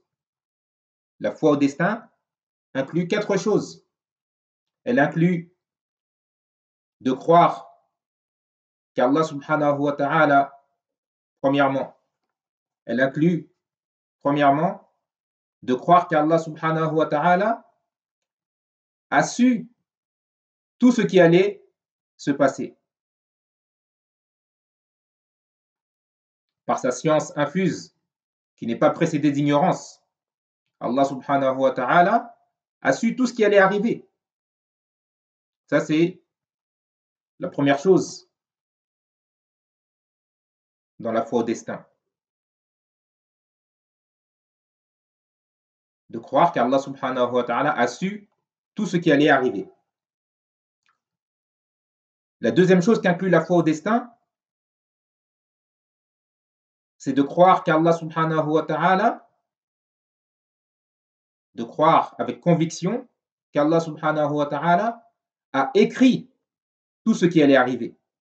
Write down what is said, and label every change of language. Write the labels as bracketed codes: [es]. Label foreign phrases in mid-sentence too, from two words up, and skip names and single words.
[fr] La foi au destin inclut quatre choses. Elle inclut de croire qu'Allah [ar] سبحانه وتعالى, [fr] premièrement, elle inclut, premièrement, de croire qu'Allah [ar] سبحانه وتعالى [fr] a su tout ce qui allait se passer. Par sa science infuse, qui n'est pas précédée d'ignorance, Allah [ar] سبحانه وتعالى [fr] a su tout ce qui allait arriver. Ça, c'est la première chose dans la foi au destin. De croire qu'Allah [ar] سبحانه وتعالى [fr] a su tout ce qui allait arriver. La deuxième chose qu'inclut la foi au destin, c'est de croire qu'Allah [ar] سبحانه وتعالى, [fr] de croire avec conviction qu'Allah [ar] سبحانه وتعالى [fr] a écrit tout ce qui allait arriver.